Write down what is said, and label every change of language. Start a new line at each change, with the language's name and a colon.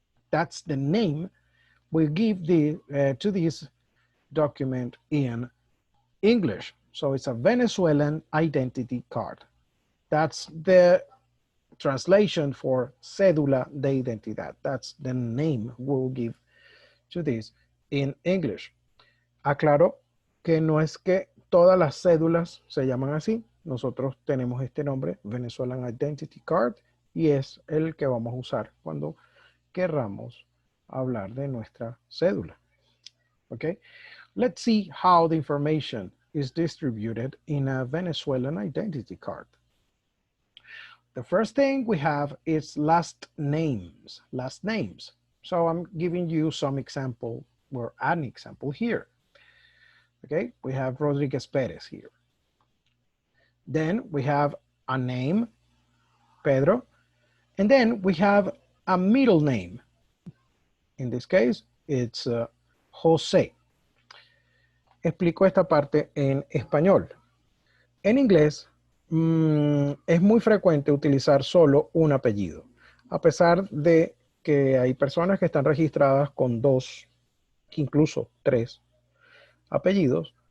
English: That's the name we give to this document in English. So it's a Venezuelan identity card. That's the translation for cédula de identidad. That's the name we'll give to this in English.
Spanish: Aclaro que no es que todas las cédulas se llaman así. Nosotros tenemos este nombre, Venezuelan Identity Card, y es el que vamos a usar cuando querramos hablar de nuestra cédula.
English: Okay, let's see how the information is distributed in a Venezuelan identity card. The first thing we have is last names, last names. So I'm giving you some example or an example here. Okay, we have Rodriguez Perez here. Then we have a name, Pedro, and then we have a middle name. In this case, it's José.
Spanish: Explico esta parte en español. En inglés, es muy frecuente utilizar solo un apellido, a pesar de que hay personas que están registradas con 2, incluso 3 apellidos.